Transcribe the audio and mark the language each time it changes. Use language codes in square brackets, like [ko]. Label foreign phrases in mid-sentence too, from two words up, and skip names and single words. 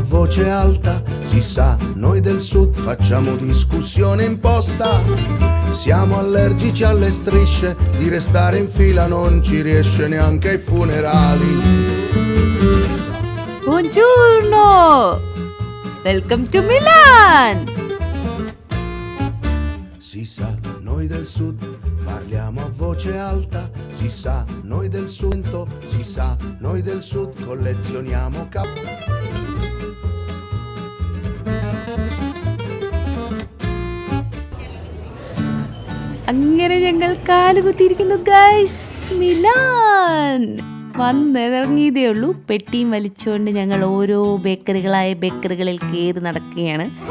[it] voce alta, si sa, noi del sud facciamo discussione imposta. Siamo allergici alle strisce, di restare in fila non ci riesce neanche ai funerali. Buongiorno! [en] Welcome to Milan! [it] Si sa, noi del sud parliamo a voce alta, si sa, noi del sud, si sa, noi del sud collezioniamo [ml] അങ്ങനെ ഞങ്ങൾ കാലുകുത്തിയിരിക്കുന്നു ഗൈസ്. മിലാൻ വന്നിറങ്ങിയതേ ഉള്ളൂ. പെട്ടിയും വലിച്ചുകൊണ്ട് ഞങ്ങൾ ഓരോ ബേക്കറികളിൽ കയറി നടക്കുകയാണ്.